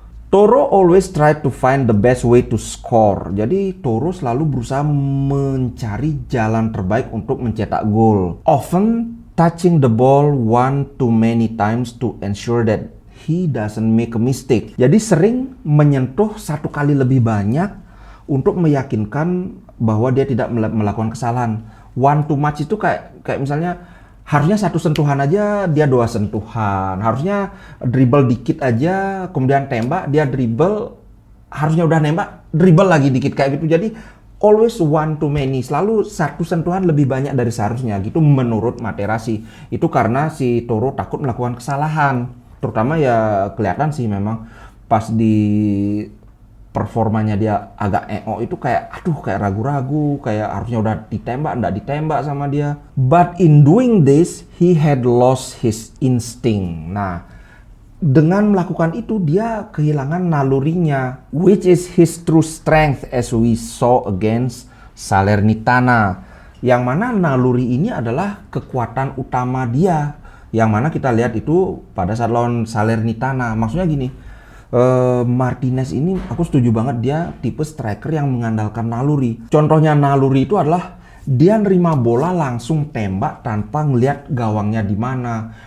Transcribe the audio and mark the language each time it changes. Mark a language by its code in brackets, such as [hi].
[en] Toro always try to find the best way to score. [id] Jadi Toro selalu berusaha mencari jalan terbaik untuk mencetak gol. [en] Often touching the ball one too many times to ensure that he doesn't make a mistake. [id] Jadi sering menyentuh satu kali lebih banyak untuk meyakinkan bahwa dia tidak melakukan kesalahan. [en] One too much [id] itu kayak misalnya harusnya satu sentuhan aja dia 2 sentuhan. Harusnya dribble dikit aja kemudian tembak, dia dribble harusnya udah nembak, dribble lagi dikit kayak gitu. Jadi [en] always one too many, [id] selalu satu sentuhan lebih banyak dari seharusnya gitu menurut Materazzi. Itu karena si Toro takut melakukan kesalahan. Terutama ya kelihatan sih memang pas di performanya dia agak itu kayak ragu-ragu, kayak harusnya udah nggak ditembak sama dia. [en] But in doing this, he had lost his instinct. [id] Nah, dengan melakukan itu dia kehilangan nalurinya, [en] which is his true strength as we saw against Salernitana. [id] Yang mana naluri ini adalah kekuatan utama dia. Yang mana kita lihat itu pada saat lawan Salernitana. Maksudnya gini, Martinez ini aku setuju banget, dia tipe striker yang mengandalkan naluri. Contohnya naluri itu adalah dia nerima bola langsung tembak tanpa ngelihat gawangnya di mana.